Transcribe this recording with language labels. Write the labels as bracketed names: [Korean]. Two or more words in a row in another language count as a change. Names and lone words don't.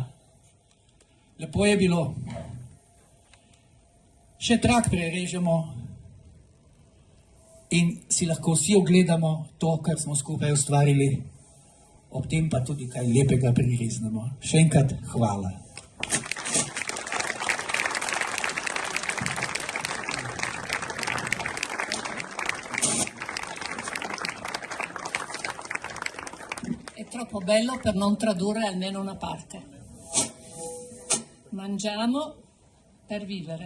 [Slovenian] Lepo je bilo. Še trak prerežemo in si lahko vsi ogledamo to, kar smo skupaj ustvarili, ob tem pa tudi kaj lepega prireznemo. Še enkrat hvala. [Italian] È troppo bello per non tradurre almeno una parte. Mangiamo per vivere.